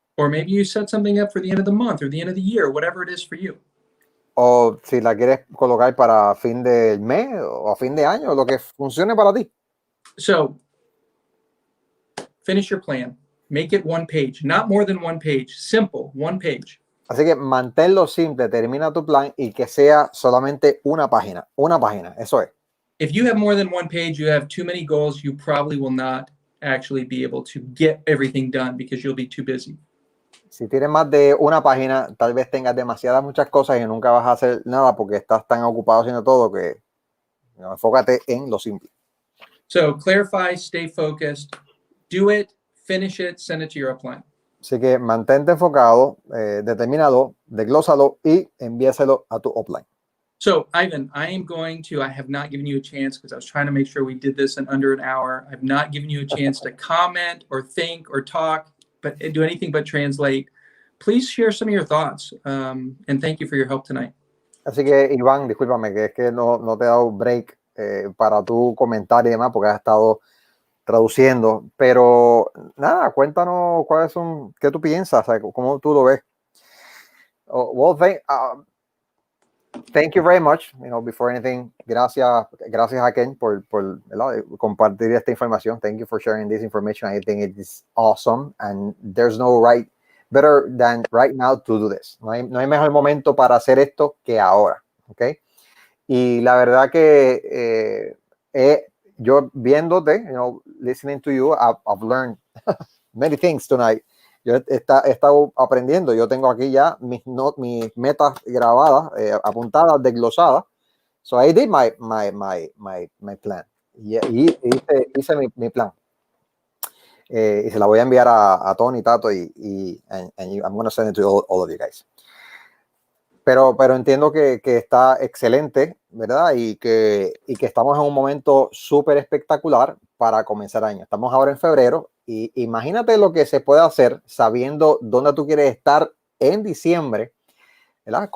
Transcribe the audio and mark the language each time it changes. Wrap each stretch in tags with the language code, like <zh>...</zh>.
<en>Or maybe you set something up for the end of the month or the end of the year, whatever it is for you.</en> <es>O si la quieres colocar para fin del mes o a fin de año, lo que funcione para ti.</es> <en>So finish your plan. Make it one page, not more than one page. Simple, one page.</en> <es>Así que manténlo simple, termina tu plan y que sea solamente una página, eso es.</es> <en>If you have more than one page, you have too many goals, you probably will not actually be able to get everything done because you'll be too busy.</en> <es>Si tienes más de una página, tal vez tengas muchas cosas y nunca vas a hacer nada porque estás tan ocupado haciendo todo que enfócate en lo simple.</es> <en>So clarify, stay focused, do it, finish it, send it to your upline.</en> <es>Así que mantente enfocado, determinado, desglósalo y envíaselo a tu upline.</es> <en>So Ivan, I have not given you a chance because I was trying to make sure we did this in under an hour. I've not given you a chance to comment or think or talk, but do anything but translate. Please share some of your thoughts, and thank you for your help tonight.</en> <es>Así que, Iván, discúlpame que es que no te he dado break para tu comentario y demás porque has estado traduciendo, pero nada, cuéntanos qué tú piensas, o sea, cómo tú lo ves.</es> <en>Well, thank you very much. Before anything,</en> <es>gracias a Ken por compartir esta información.</es> <en>Thank you for sharing this information. I think it is awesome, and there's no better than right now to do this.</en> <es>No hay mejor momento para hacer esto que ahora, ¿ok? Y la verdad que yo viéndote,</es> <en>listening to you, I've learned many things tonight.</en> <es>Yo he estado aprendiendo. Yo tengo aquí ya mis metas grabadas, apuntadas, desglosadas.</es> <en>So I did my plan.</en> <es>Y hice mi plan. Y se la voy a enviar</es> <en>a Tony, Tato, and I'm going to send it to all of you guys.</en> <es>Pero entiendo que está excelente, ¿verdad? Y que estamos en un momento súper espectacular para comenzar el año. Estamos ahora en febrero y imagínate lo que se puede hacer sabiendo dónde tú quieres estar en diciembre, ¿verdad?</es>